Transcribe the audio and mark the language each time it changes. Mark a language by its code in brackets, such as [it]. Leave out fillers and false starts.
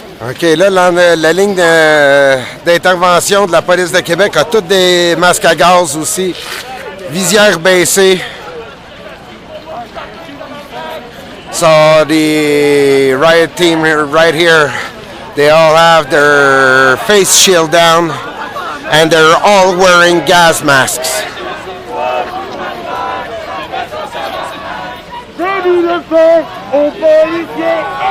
[fr] OK, là, la ligne d'intervention de la police de Québec a toutes des masques à gaz aussi. Visière baissée. [en] So the riot team right here, they all have their face shield down and they're all wearing gas masks. [fr] Début de feu aux policiers!